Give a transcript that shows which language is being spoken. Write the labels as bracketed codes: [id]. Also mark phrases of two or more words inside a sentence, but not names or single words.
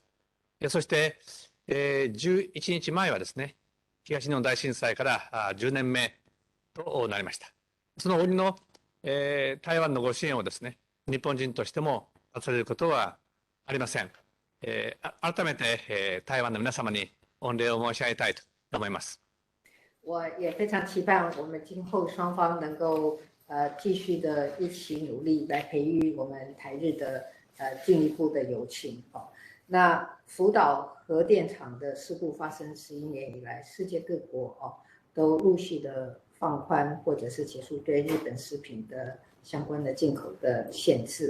[ja] そして、11日前はですね、東日本大震災から10年目となりました。その折の台湾のご支援をですね、日本人としても忘れることはありません。改めて、台湾の皆様に御礼を申し上げたいと思います。 [zh] 我也非常期盼我们今后双方能够继续的一起努力，来培育我们台日的进一步的友情。那福岛核电厂的事故发生11年以来，世界各国都陆续的放宽或者是结束对日本食品的相关的进口的限制。